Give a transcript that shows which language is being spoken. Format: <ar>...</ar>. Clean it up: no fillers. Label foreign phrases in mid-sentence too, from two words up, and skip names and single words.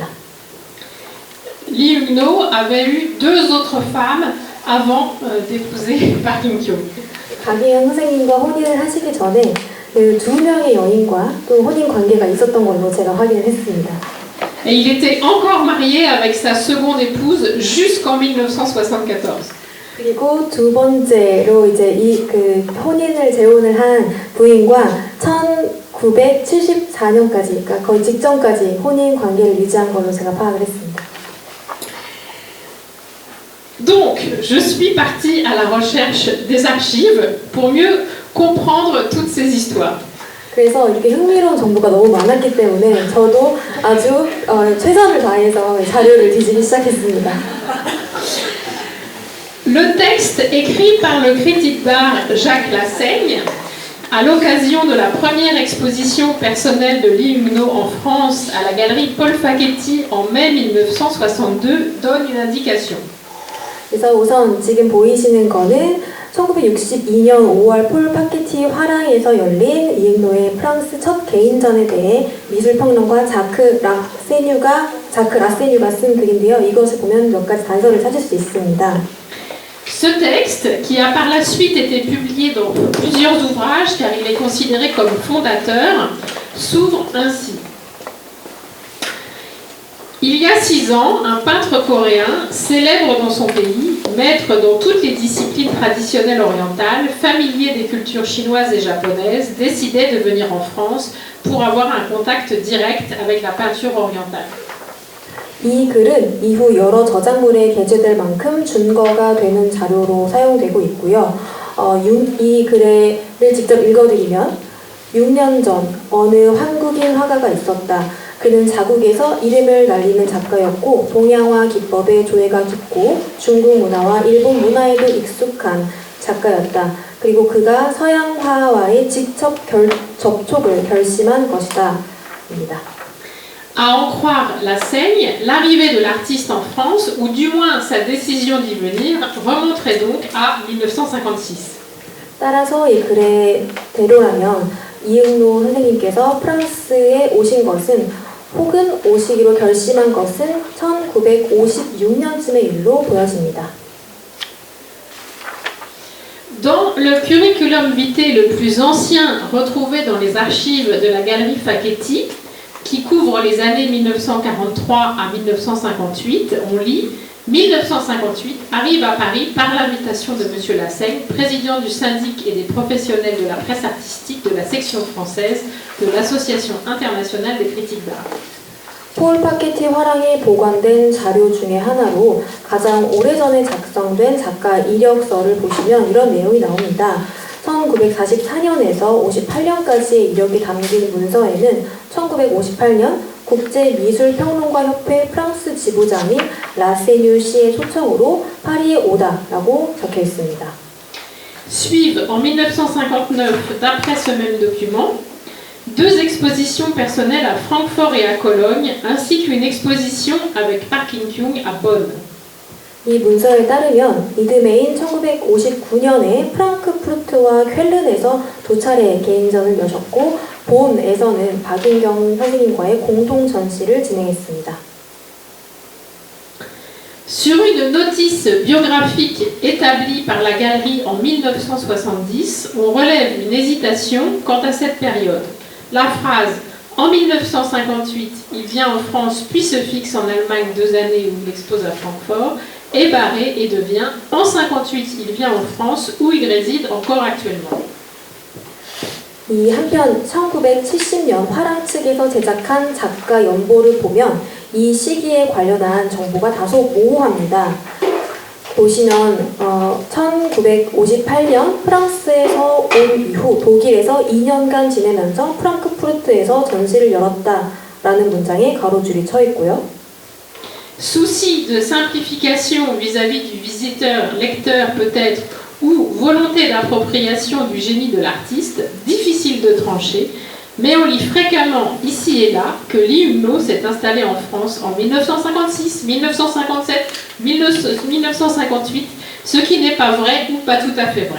<fr>Lee Ung-no avait eu 2 autres femmes avant d'épouser Park In-kyung.</fr> <ko>박예영 선생님과 혼인을 하시기 전에 그 2명의 연인과 또 혼인 관계가 있었던 걸로 제가 확인을 했습니다.</ko> <fr>Et il était encore marié avec sa seconde épouse jusqu'en 1974.</fr> <ko>그리고 두 번째로 이제 이 그 혼인을 재혼을 한 부인과 1974년까지, 그러니까 거의 직전까지 혼인 관계를 유지한 걸로 제가 파악을 했습니다.</ko> <fr>Donc, je suis partie à la recherche des archives pour mieux comprendre toutes ces histoires.</fr> <ko>그래서 이렇게 흥미로운 정보가 너무 많았기 때문에 저도 아주 최선을 다해서 자료를 뒤지기 시작했습니다.</ko> <fr>Le texte écrit par le critique d'art Jacques Lassaigne à l'occasion de la première exposition personnelle de Lee Ung-no en France à la galerie Paul Facchetti en mai 1962 donne une indication.</fr> <ko>그래서 우선 지금 보이시는 거는 1962년 5월 폴 파케티 화랑에서 열린 이응노의 프랑스 첫 개인전에 대해 미술평론가 자크 라세뉴가 쓴 글인데요. 이것을 보면 몇 가지 단서를 찾을 수 있습니다.</ko> <fr>Ce texte, qui a par la suite été publié dans plusieurs ouvrages car il est considéré comme fondateur, s'ouvre ainsi. Il y a 6 ans, un peintre coréen, célèbre dans son pays, maître dans toutes les disciplines traditionnelles orientales, familier des cultures chinoises et japonaises, décidait de venir en France pour avoir un contact direct avec la peinture orientale.</fr> <ko>이 글은 이후 여러 저작물에 게재될 만큼 준거가 되는 자료로 사용되고 있고요. 이 글을 직접 읽어드리면 6년 전 어느 한국인 화가가 있었다. 그는 자국에서 이름을 날리는 작가였고 동양화 기법에 조예가 깊고 중국 문화와 일본 문화에도 익숙한 작가였다. 그리고 그가 서양화와의 직접 접촉을 결심한 것이다. 입니다.</ko> <fr>À en croire Lassaigne, l'arrivée de l'artiste en France, ou du moins sa décision d'y venir, remonterait donc à 1956.</fr> <ko>따라서 이 글의 대로라면 이응노 선생님께서 프랑스에 오신 것은 혹은 오시기로 결심한 것은 1956년쯤의 일로 보여집니다.</ko> <fr>Dans le curriculum vitae le plus ancien retrouvé dans les archives de la galerie Facchetti, qui couvre les années 1943 à 1958, on lit 1958 arrive à Paris par l'invitation de M. Lassaigne, président du syndic et des professionnels de la presse artistique de la section française de l'Association internationale des critiques d'art.</fr> <ko>폴 파케티 화랑에 보관된 자료 중에 하나로 가장 오래전에 작성된 작가 이력서를 보시면 이런 내용이 나옵니다. 1944년에서 58년까지의 이력이 담긴 문서에는 1958년 국제미술평론가협회 프랑스 지부장인 라세뉴 씨의 초청으로 파리에 오다라고 적혀 있습니다.</ko> <fr>Suivent en 1959, d'après ce même document, 2 expositions personnelles à Francfort et à Cologne, ainsi qu'une exposition avec Park In-kyung à Bonn.</fr> <ko>이 문서에 따르면 이듬해인 1959년에 프랑크푸르트와 쾰른에서 2차례 개인전을 여셨고 본에서는 박인경 선생님과의 공동 전시를 진행했습니다.</ko> <fr>Sur une notice biographique établie par la galerie en 1970, on relève une hésitation quant à cette période. La phrase « En 1958, il vient en France puis se fixe en Allemagne 2 années où il expose à Francfort » est barrée et devient « En 58, il vient en France où il réside encore actuellement ».</fr> <ko>이 한편 1970년 화랑 측에서 제작한 작가 연보를 보면 이 시기에 관련한 정보가 다소 모호합니다. 보시면 1958년 프랑스에서 온 이후 독일에서 2년간 지내면서 프랑크푸르트에서 전시를 열었다라는 문장에 가로줄이 쳐 있고요.</ko> <fr>Souci de simplification vis-à-vis du visiteur, lecteur peut-être, ou volonté d'appropriation du génie de l'artiste, difficile de trancher, Mais on lit fréquemment ici et là que l'hymno s'est installé en France en 1956, 1957, 1958, ce qui n'est pas vrai ou pas tout à fait vrai.</fr>